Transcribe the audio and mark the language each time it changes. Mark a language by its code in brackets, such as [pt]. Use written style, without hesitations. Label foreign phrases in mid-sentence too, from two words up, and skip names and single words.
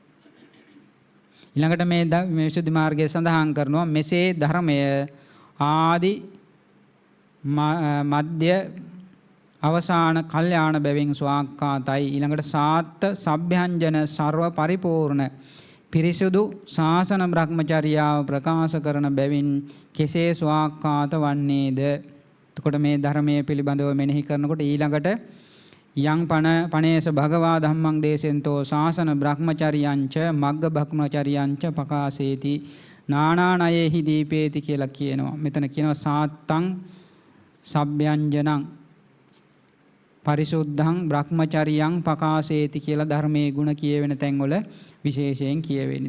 [si] ඊළඟට මේ විසුද්ධි මාර්ගයේ සඳහන් කරනවා මෙසේ ධර්මය ආදි මධ්‍ය අවසාන කල්යාණ බැවින් ස්වාක්ඛාතයි. ඊළඟට [pi] සාත්ත සබ්භ්‍යංජන [si] ਸਰව පරිපූර්ණ පිරිසුදු ශාසන බ්‍රහ්මචර්යාව ප්‍රකාශ කරන බැවින් කෙසේ ස්වාක්ඛාත වන්නේද? එතකොට මේ ධර්මයේ පිළිබඳව මෙනෙහි කරනකොට ඊළඟට [pi] යං පණේස භගවා ධම්මං දේශෙන්තෝ ශාසන බ්‍රහ්මචර්යංච මග්ග බ්‍රහ්මචර්යංච පකාසේති නානානයෙහි දීපේති [si] කියලා කියනවා. මෙතන කියනවා [pi] සාත්තං සබ්භ්‍යංජනං පරිසුද්ධං බ්‍රහ්මචර්යං පකාසේති [si] කියලා ධර්මයේ ගුණ කියවෙන තැන්වල විශේෂයෙන් කියවෙන්නේ.